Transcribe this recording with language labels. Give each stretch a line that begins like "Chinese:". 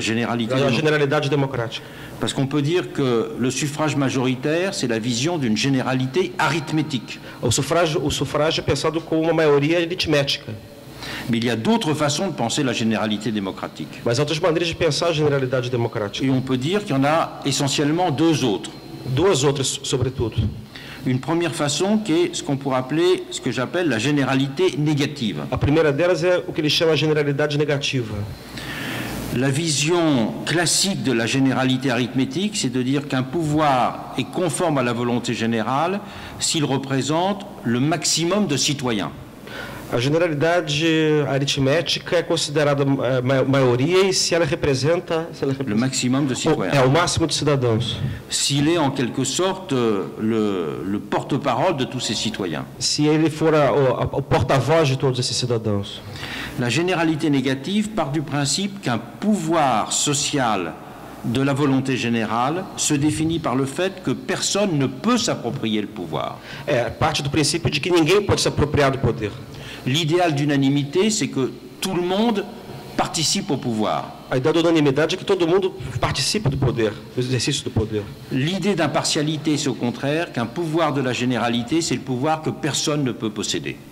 French: généralidade démocratique. Parce qu'on peut dire que le suffrage majoritaire, c'est la vision d'une généralité arithmétique.
Portuguese: O sufrágio é pensado como uma maioria aritmética.
French: Mais il y a d'autres façons de penser la généralité démocratique.
Portuguese: Mas há outras maneiras de pensar a generalidade democrática.
French: Et on peut dire qu'il y en a essentiellement deux autres.
Portuguese: Duas outras, sobretudo.
French: Une première façon qui est ce qu'on pourrait appeler, ce que j'appelle la généralité négative.
Portuguese: A primeira delas é o que ele chama de generalidade negativa.
French: La vision classique de la généralité arithmétique, c'est de dire qu'un pouvoir est conforme à la volonté générale s'il représente le maximum de citoyens.
Portuguese: A generalidade aritmética é considerada maioria e se ela representa
French: le maximum de citoyens.
Portuguese: É o máximo de cidadãos.
French: S'il est en quelque sorte le porte-parole de tous ces citoyens.
Portuguese: Se ele for o porta-voz de todos esses cidadãos.
French: La généralité négative part du principe qu'un pouvoir social de la volonté générale se définit par le fait que personne ne peut s'approprier le pouvoir.
Portuguese: Parte do princípio de que ninguém pode se apropriar do poder.
French: L'idéal d'unanimité, c'est que tout le monde participe au pouvoir.
Portuguese: A ideia da unanimidade é que todo mundo participe do poder, do exercício do poder.
French: L'idée d'impartialité, c'est au contraire qu'un pouvoir de la généralité, c'est le pouvoir que personne ne peut posséder.